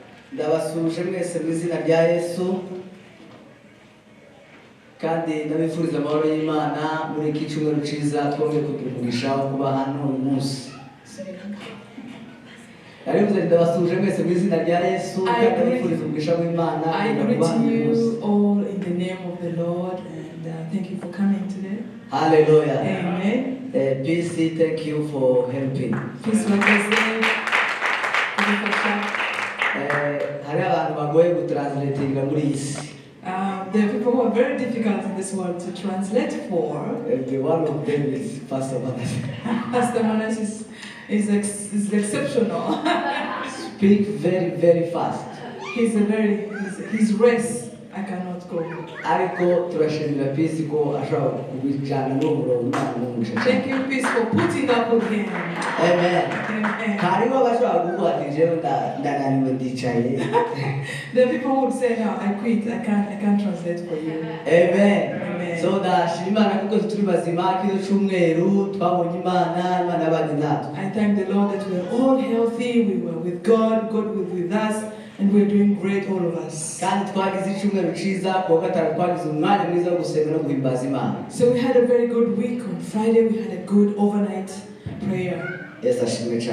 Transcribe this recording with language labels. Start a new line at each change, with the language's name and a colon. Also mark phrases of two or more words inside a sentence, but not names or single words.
Kinyarwanda: ndabasuje mwese mu izina rya Yesu kandi ndabifuriza amahoro y'Imana muri iki cyumweru cyiza twongeye kugira umugisha wo kuba hano uyu munsi. Ndabasuje mwese mu izina rya Yesu kandi ndabifuriza umugisha w'Imana.
English: I greet you all in the name of the Lord and thank you for coming today. Hallelujah. Amen. PC, thank you for helping. Please welcome.
Kinyarwanda: Hari abantu bagoye gutranslatinga muri isi.
English: There are people who are very difficult in this world to translate for. The one of them is Pastor Manas. Pastor Manas is exceptional. Speak very fast. His race I cannot go.
Kinyarwanda: Ariko turashimira Peace ko ashobora kubijana n'umurongo n'umugisha.
English: Thank you, Peace, for putting up with him. Amen. Amen.
Kinyarwanda: Hariho abashobora kuvuga ati jewe ndananiwe ndicaye.
English: The people would say, no, I quit. I can't translate for you. Amen. Amen.
Kinyarwanda: So ndashima Imana kuko turi bazima kino cyumweru twabonye Imana abanye natwe.
English: I thank the Lord that we are all healthy. We were with God. God was with us. And we're doing great, all of us. So we had a very good week. On Friday we had a good overnight prayer. Yes,